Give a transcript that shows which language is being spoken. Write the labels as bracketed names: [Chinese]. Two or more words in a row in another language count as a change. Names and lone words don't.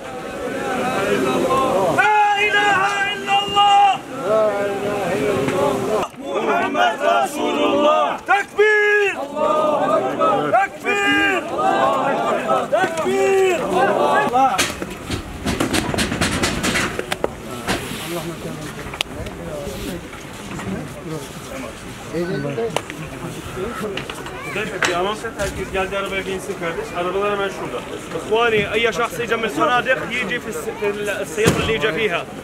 [Arabic] لا إله إلا الله! محمد رسول الله! تكبير! تكبير! تكبير! [Turkish] Bir anons et, herkes geldi arabaya binsin kardeş. Arabalar hemen şurada. İkhwani, [Arabic] أي شخص يجي من الفنادق يجي في السيارة اللي يجي فيها.